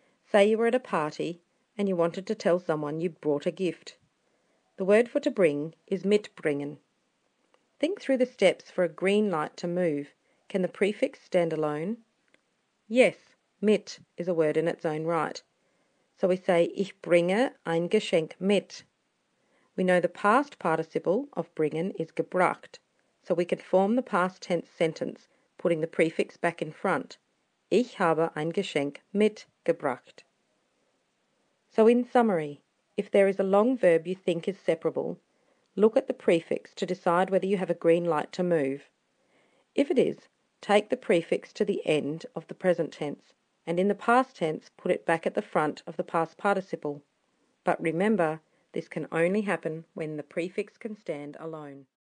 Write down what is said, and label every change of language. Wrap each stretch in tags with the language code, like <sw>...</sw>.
<en>Say you were at a party and you wanted to tell someone you brought a gift. The word for to bring is mitbringen. Think through the steps for a green light to move. Can the prefix stand alone? Yes, mit is a word in its own right. So we say</en> <de>Ich bringe ein Geschenk mit.</de> <en>We know the past participle of bringen is gebracht, so we can form the past tense sentence, putting the prefix back in front.</en> <de>Ich habe ein Geschenk mitgebracht.</de> <en>So in summary, if there is a long verb you think is separable, look at the prefix to decide whether you have a green light to move. If it is, take the prefix to the end of the present tense, and in the past tense put it back at the front of the past participle. But remember, this can only happen when the prefix can stand alone.</en>